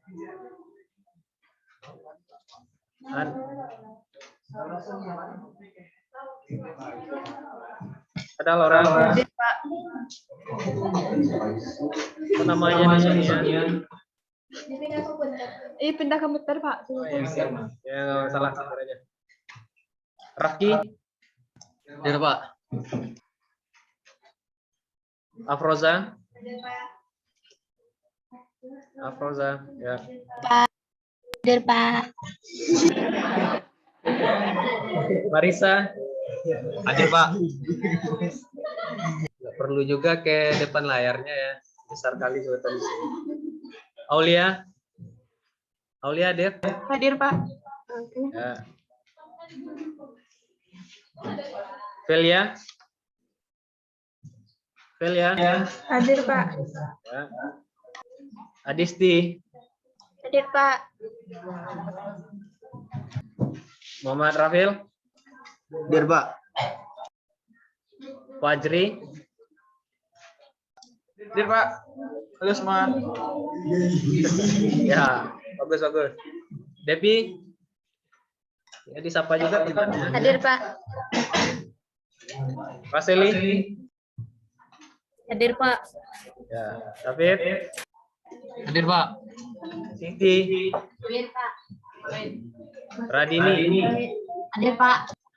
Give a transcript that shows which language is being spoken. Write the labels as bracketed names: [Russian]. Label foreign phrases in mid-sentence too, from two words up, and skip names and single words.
[Indonesian] Ada Laura? Hadir, Pak. Apa namanya di sini ya? Pindah komputer, Pak. Ya, nggak salah, sabar aja. Rafki? Hadir, Pak. Afroza? Afroza, ya. Hadir, Pak. Marisa? Hadir, Pak. Nggak perlu juga ke depan layarnya ya. Besar kali kelihatan di sini. Aulia? Aulia hadir? Hadir, Pak. Ya. Velia? Velia? Hadir, Pak. Ya. Adisti? Hadir, Pak. Muhammad Rafil? Hadir, Pak. Fajri? Hadir, Pak. Halo semua. Ya, bagus. Devi? Ya, disapa juga temannya. Hadir, Pak. Raseli? Hadir, Pak. Ya, David? Hadir, Pak. Siti? Hadir, Pak. Radini? Hadir, Pak.